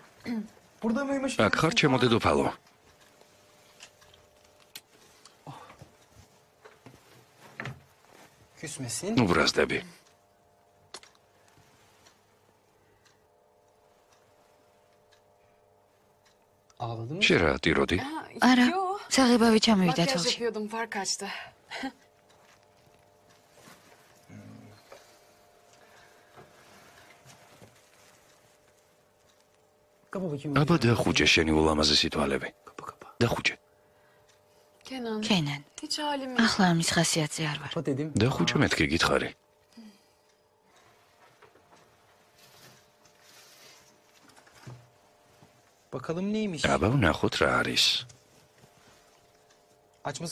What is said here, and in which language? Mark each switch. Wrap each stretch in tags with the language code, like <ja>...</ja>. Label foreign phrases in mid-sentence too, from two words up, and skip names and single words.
<ka>აქ ხარ ჩემო დედოფალო.</ka> <tr>Küsmesin.</tr> <ka>უბრაზდები.</ka> <tr>Ağladı mı?</tr> <ka>შე რა ტიროდი? არა, საღებავი ჩამივიდა</ka> <tr>Makyaj</tr> <ka>თვალში.</ka> <tr>yapıyordum, fark açtı. Kapa bakayım.</tr> <ka>აბა დახუჭე შენი ულამაზესი თვალები. დახუჭე.</ka> <tr>Kenan, Kenan, hiç halim yok.</tr> <ka>ახლა ამის ხასიათზე არ ვარ.</ka> <tr>Kapa dedim.</tr> <ka>დახუჭე მეთქი გითხარი.</ka> <tr>Bakalım neymiş?</tr> <ka>აბა ვნახოთ რა არის.</ka> <tr>Açması</tr>